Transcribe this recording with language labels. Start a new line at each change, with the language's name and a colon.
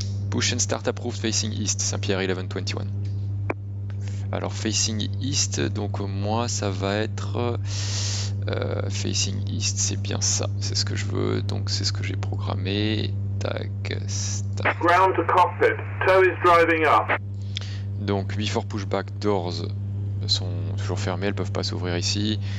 English: Push and start approved facing east, Saint-Pierre 1121.
French: Alors facing east, donc moi ça va être facing east, c'est bien ça, c'est ce que je veux, donc c'est ce que j'ai programmé.
English: Tac, start. Ground to cockpit, tow is driving up.
French: Donc before pushback doors sont toujours fermées, elles peuvent pas s'ouvrir ici.